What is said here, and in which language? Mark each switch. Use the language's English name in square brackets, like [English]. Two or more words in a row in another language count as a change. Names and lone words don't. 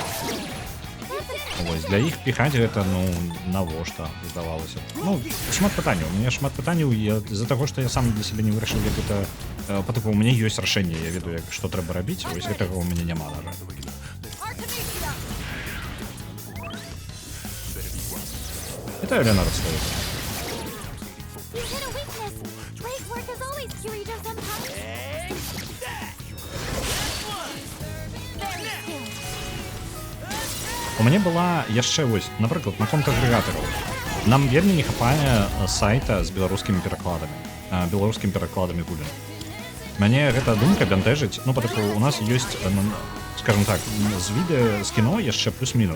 [Belarusian] Вось, для іх піхаць гэта, ну, навошта, здавалася. Ну, шмат пытанняў, у мяне шмат пытанняў, з-за таго, што я сам для сябе не вырашыў, як гэта, па тыпу, у мяне ёсць рашэнне, я ведаю, што трэба рабіць, вось гэтага у мяне няма, на жаль. Вітаю, Ленард, стоит. [English] You hit a weakness. Great work as always, Kirito Senpai. Very still. [Belarusian] У мяне была яшчэ вось, напрыклад, наконт агрэгатараў. Нам вельмі не хапае сайта з беларускімі перакладамі гульняў. Мяне гэта думка бянтэжыць, ну, па-тыпу, у нас ёсць, скажем так, з відэа, з кіно яшчэ плюс-мінус.